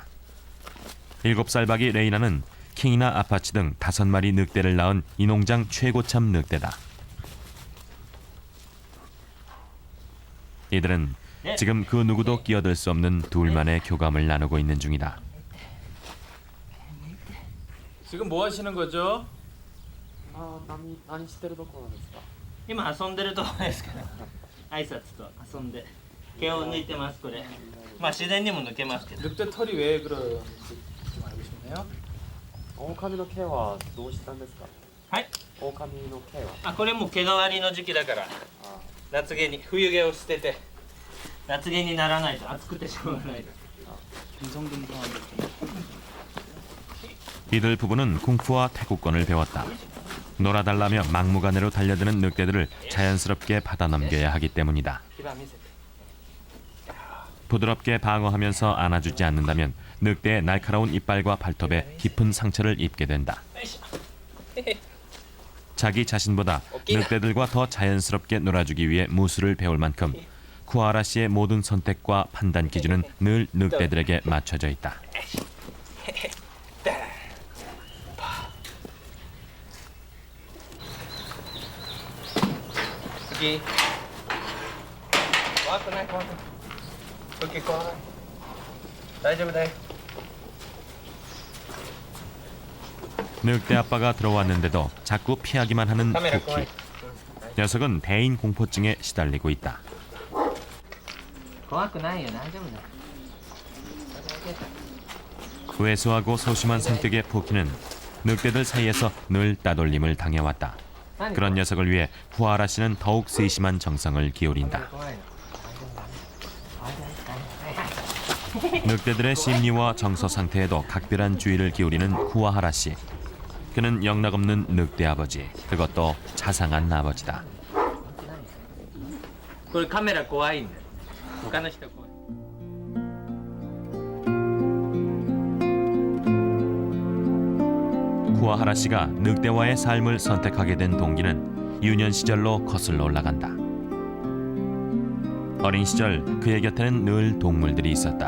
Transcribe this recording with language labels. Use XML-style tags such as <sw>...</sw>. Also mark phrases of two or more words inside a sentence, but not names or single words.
<ko>7살 박이 레이라는 킹이나 아파치 등 5마리 늑대를 낳은 이 농장 최고참 늑대다. 이들은 지금 그 누구도 끼어들 수 없는 둘만의 교감을 나누고 있는 중이다. 지금 뭐 하시는 거죠?</ko> <ja>何してるところですか。今遊んでるとこですから挨拶と遊んで毛を抜いてますこれまあ自然にも抜けますけど</ja> <ko>늑대 털이 왜 그런지 좀 알고 싶네요.</ko> <ja>狼の毛はどうしたんですか。はい狼の毛は。あこれもう毛変わりの時期だから夏毛に冬毛を捨てて夏毛にならないと暑くてしょうがないです</ja> <ko>이들 부부는 쿵푸와 태국권을 배웠다. 놀아달라며 막무가내로 달려드는 늑대들을 자연스럽게 받아넘겨야 하기 때문이다.</ko> <ja>牙見せて</ja> <ko>부드럽게 방어하면서 안아주지 않는다면 늑대의 날카로운 이빨과 발톱에 깊은 상처를 입게 된다.</ko> <ja>よいしょ</ja> <ko>자기 자신보다 늑대들과 더 자연스럽게 놀아주기 위해 무술을 배울 만큼 쿠와하라 씨의 모든 선택과 판단 기준은 늘 늑대들에게 맞춰져 있다.</ko> <ja>次怖くない怖くない時怖い大丈夫だよ</ja> <ko>늑대 아빠가 들어왔는데도 자꾸 피하기만 하는</ko> <ja>カメラ怖い</ja> <ko>쿠키. 녀석은 대인 공포증에 시달리고 있다.</ko> <ja>怖くないよ大丈夫だよ</ja> <ko>왜소하고 소심한 성격의 포키는 늑대들 사이에서 늘 따돌림을 당해왔다. 그런 녀석을 위해 쿠와하라 씨는 더욱 세심한 정성을 기울인다.</ko> <ja>怖いの</ja> <ko>늑대들의 심리와 정서 상태에도 각별한 주의를 기울이는 쿠와하라 씨. 그는 영락없는 늑대 아버지, 그것도 자상한 아버지다.</ko> <ja>これカメラ怖いんで他の人怖い</ja> <ko>쿠아하라 씨가 늑대와의 삶을 선택하게 된 동기는 유년 시절로 거슬러 올라간다. 어린 시절 그의 곁에는 늘 동물들이 있었다.</ko>